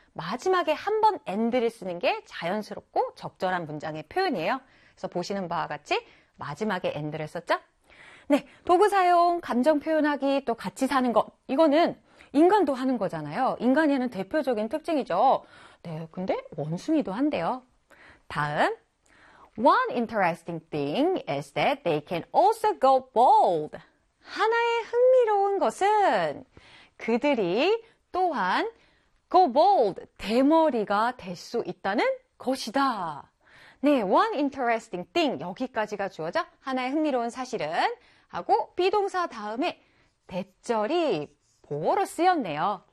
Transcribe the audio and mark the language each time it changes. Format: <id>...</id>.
<ko>마지막에 한번 end를 쓰는 게 자연스럽고 적절한 문장의 표현이에요. 그래서 보시는 바와 같이 마지막에 end를 썼죠. 네, 도구 사용, 감정 표현하기, 또 같이 사는 것. 이거는 인간도 하는 거잖아요. 인간에는 대표적인 특징이죠. 네, 근데 원숭이도 한대요. 다음.</ko> <en>One interesting thing is that they can also go bald.</en> <ko>하나의 흥미로운 것은 그들이 또한 go bald, 대머리가 될수 있다는 것이다. 네,</ko> <en>one interesting thing.</en> <ko>여기까지가 주어져. 하나의 흥미로운 사실은 하고 비동사 다음에 대절이 보어로 쓰였네요.</ko>